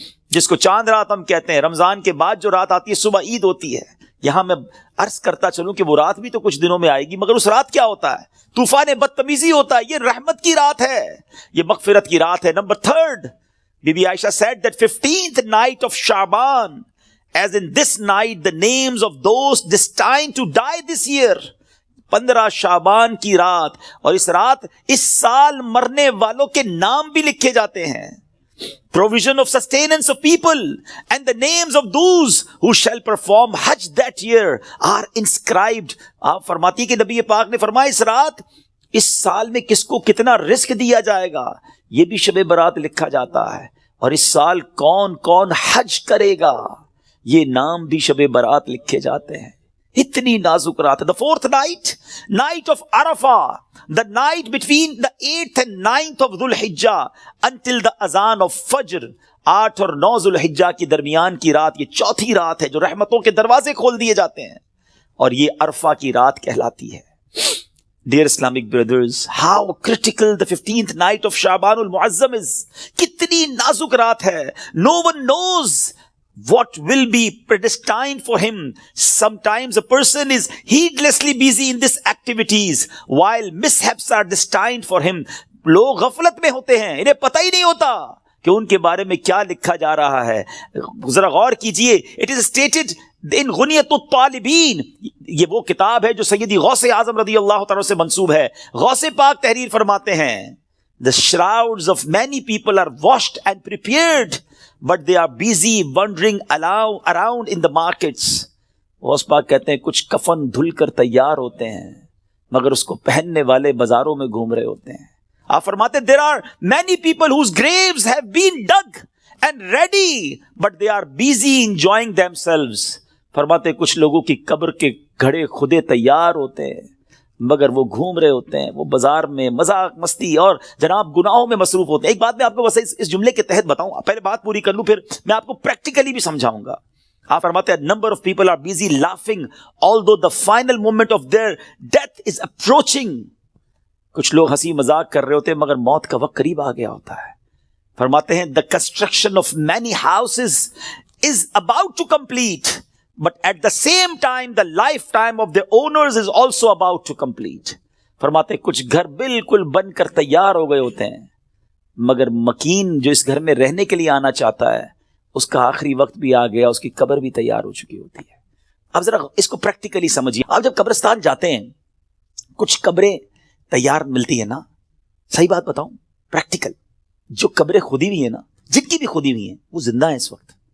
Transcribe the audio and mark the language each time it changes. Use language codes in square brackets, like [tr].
[ur] جس کو چاند رات ہم کہتے ہیں، رمضان کے بعد جو رات آتی ہے صبح عید ہوتی ہے۔ یہاں میں عرض کرتا چلوں کہ وہ رات بھی تو کچھ دنوں میں آئے گی، مگر اس رات کیا ہوتا ہے؟ طوفان بدتمیزی ہوتا ہے۔ یہ رحمت کی رات ہے، یہ مغفرت کی رات ہے۔ Number 3 be be Aisha [en] said that 15th night of Shaban, as in this night the names of those destined to die this year, [ur] 15 شعبان کی رات، اور اس رات اس سال مرنے والوں کے نام بھی لکھے جاتے ہیں۔ [en] provision of sustenance of people, and the names of those who shall perform Hajj that year are inscribed. [ur] آپ فرماتی کہ نبی پاک نے فرمایا اس رات اس سال میں کس کو کتنا رزق دیا جائے گا یہ بھی شب برات لکھا جاتا ہے، اور اس سال کون کون حج کرے گا یہ نام بھی شب برات لکھے جاتے ہیں. اتنی نازک رات ہے. [en] The fourth night, night of Arafah, the night between the 8th and 9th of Dhul Hijjah until the azan of Fajr. [ur] 8 اور 9 ذو الحجہ کی درمیان کی رات یہ چوتھی رات ہے جو رحمتوں کے دروازے کھول دیے جاتے ہیں، اور یہ عرفہ کی رات کہلاتی ہے. [en] Dear Islamic brothers, how critical the 15th night of Sha'ban al-Mu'azzam is. [ur] کتنی نازک رات ہے. [en] No one knows what will be predestined for him. Sometimes a person is heedlessly busy in these activities while mishaps are destined for him. [ur] لوگ غفلت میں ہوتے ہیں، انہیں پتہ ہی نہیں ہوتا کہ ان کے بارے میں کیا لکھا جا رہا ہے. ذرا غور کیجئے. [en] It is stated in [ur] غنیۃ الطالبین، یہ وہ کتاب ہے جو سیدی غوث اعظم رضی اللہ تعالیٰ سے منسوب ہے. غوث پاک تحریر فرماتے ہیں [en] The shrouds of many people are washed and prepared, but they are busy wandering around in the markets. [ur] Ghaus Pak کہتے ہیں کچھ کفن دھل کر تیار ہوتے ہیں مگر اس کو پہننے والے بازاروں میں گھوم رہے ہوتے ہیں. آپ فرماتے ہیں [en] there are many people whose graves have been dug and ready, but they are busy enjoying themselves. [ur] فرماتے ہیں کچھ لوگوں کی قبر کے گھڑے خودے تیار ہوتے ہیں مگر وہ گھوم رہے ہوتے ہیں، وہ بازار میں مذاق مستی اور جناب گناہوں میں مصروف ہوتے ہیں. ایک بات میں آپ کو بس اس جملے کے تحت بتاؤں، پہلے بات پوری کر لوں پھر میں آپ کو پریکٹیکلی بھی سمجھاؤں گا. آپ فرماتے ہیں [en] Number of people are busy laughing although the final moment of their death is approaching. [ur] کچھ لوگ ہنسی مذاق کر رہے ہوتے ہیں مگر موت کا وقت قریب آ گیا ہوتا ہے. فرماتے ہیں [en] the construction of many houses is about to complete, but at the same time the lifetime of their owners is also about to complete. [ur] فرماتے کچھ گھر بالکل بن کر تیار ہو گئے ہوتے ہیں مگر مکین جو اس گھر میں رہنے کے لیے آنا چاہتا ہے اس کا آخری وقت بھی آ گیا، اس کی قبر بھی تیار ہو چکی ہوتی ہے. اب ذرا اس کو پریکٹیکلی سمجھیے. آپ جب قبرستان جاتے ہیں کچھ قبریں تیار ملتی ہے نا، صحیح بات بتاؤں پریکٹیکل، جو قبریں کھودی ہوئی ہیں نا، جن کی بھی کھودی ہوئی ہیں وہ زندہ ہیں اس وقت.